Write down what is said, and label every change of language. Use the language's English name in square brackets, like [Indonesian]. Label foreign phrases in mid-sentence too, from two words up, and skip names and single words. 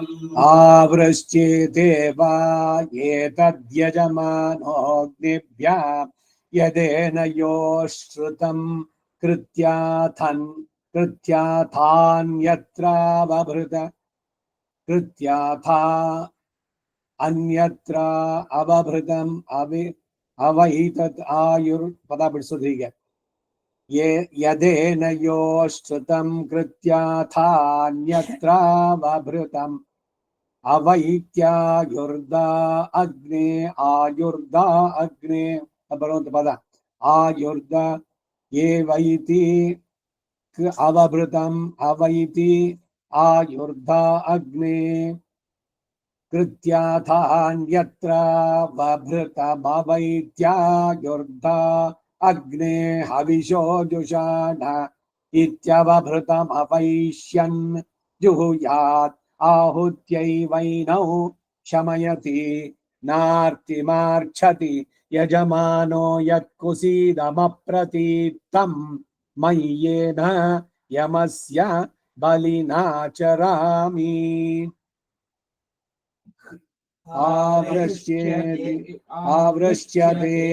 [Sanskrit] ಆವೃಶ್ಚೇತೇವಾ ಏತದ್ಯಜಮಾನೋऽಗ್ನಿಭ್ಯಃ ಯದೇನ ಯೋ ಶ್ರುತಂ ಅನ್ಯತ್ರ ಅವಭೃತಂ ಅವೈತತ್ ಆಯುರ್ [Kannada] ಪದ ಬಿಡಿಸೋದು ಹೀಗೆ. [Sanskrit] ಯದೇನ ಯೋ ಶ್ರುತಂ ಕೃತ್ಯಾಥಾನ್ಯತ್ರ ಅವಭೃತಂ ಅವೈತ್ಯಾಯುರ್ದ ಅಗ್ನೇ ಆಯುರ್ದ ಅಗ್ನೇ [Kannada] ಬರುವಂತ ಪದ. [Sanskrit] ಆಯುರ್ದ ಏವೈತಿ ಅವಭೃತಂ ಅವೈತಿ ಆಯುರ್ಧ ಅಗ್ನೇ. कृत्याथान्यत्र बभृतमवैत्यायुर्धा अग्ने हविषो जुषाण इत्यवभृतमवैष्यन् जुहुयात् आहुत्यैवैनौ शमयति नार्तिमार्च्छति यजमानो यत्कुसीदमप्रतीप्तं मय्येन यमस्य बलिना चरामि आवृष्ट्यते